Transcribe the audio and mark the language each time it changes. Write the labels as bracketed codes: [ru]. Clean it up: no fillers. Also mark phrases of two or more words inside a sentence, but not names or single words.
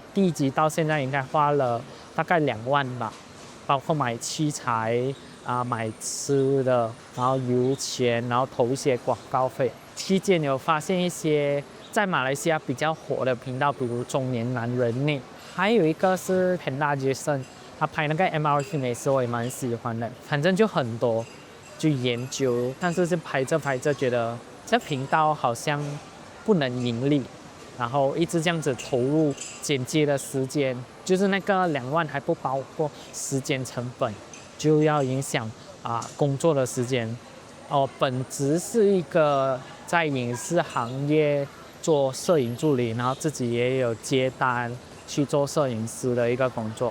[zh] 第1集到現在應該花了大概2萬吧，包括買器材買吃的，然後油錢，然後投一些廣告費。期間有發現一些在馬來西亞比較火的頻道，比如中年男人內，還有一個是 Panda Jason。他拍那個 MRT 美食我也蠻喜歡的，反正就很多去研究，但是拍着覺得這頻道好像不能盈利，然後一直這樣子投入剪接的時間，就是那個2萬還不包括時間成本，就要影響工作的時間。本職是一個在影視行業做攝影助理，然後自己也有接單去做攝影師的一個工作。